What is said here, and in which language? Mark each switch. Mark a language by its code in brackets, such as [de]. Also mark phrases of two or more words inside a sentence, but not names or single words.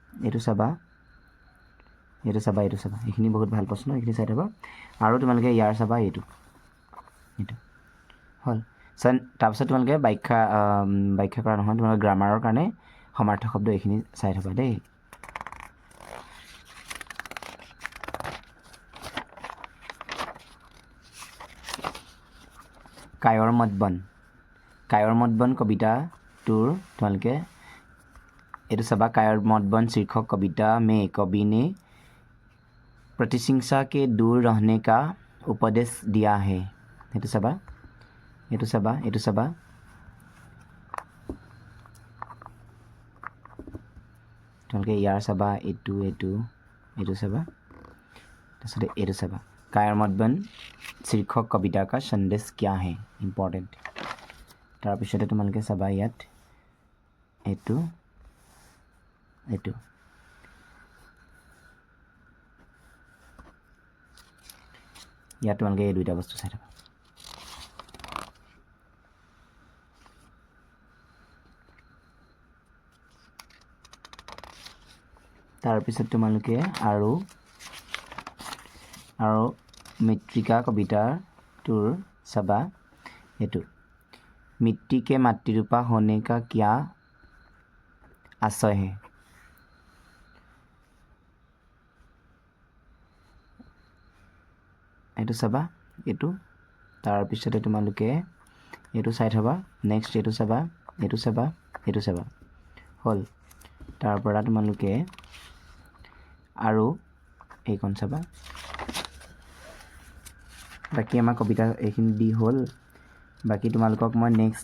[as] এইখিনি বহুত ভাল প্ৰশ্ন এইখিনি চাই থ'বা আৰু তোমালোকে ইয়াৰ চাবা এইটো হ'ল তাৰপিছত তোমালোকে ব্যাখ্যা কৰা নহয় তোমালোকে গ্ৰামাৰৰ কাৰণে সমাৰ্থক শব্দ এইখিনি চাই থ'বা দেই কায়ৰ মত বন কবিতাটোৰ তোমালোকে এইটো চাবা [hi] कायर मत बन शीर्षक कविता में कवि ने प्रतिशिंसा के दूर रहने का उपदेश दिया है [as] এইটো চাবা তোমালোকে তোমালোকে ইয়াৰ চাবা এইটো চাবা তাৰপিছতে এইটো চাবা কায়মত বন [hi] शीर्षक कविता का संदेश क्या है [as] ইম্পৰ্টেণ্ট তাৰপিছতে তোমালোকে চাবা ইয়াত এইটো ইয়াত তোমালোকে এই দুইটা বস্তু চাই থাকা তাৰপিছত তোমালোকে আৰু মৃত্তিকা কবিতাটোৰ চাবা এইটো [hi] मिट्टी के मातृरूपा होने का क्या आशय है [as] এইটো চাবা এইটো তাৰপিছতে তোমালোকে এইটো চাই থবা নেক্সট এইটো চাবা হ'ল তাৰ পৰা তোমালোকে আৰু এইখন চাবা বাকি আমাৰ কবিতা এইখিনি দি হ'ল বাকি তোমালোকক মই নেক্সট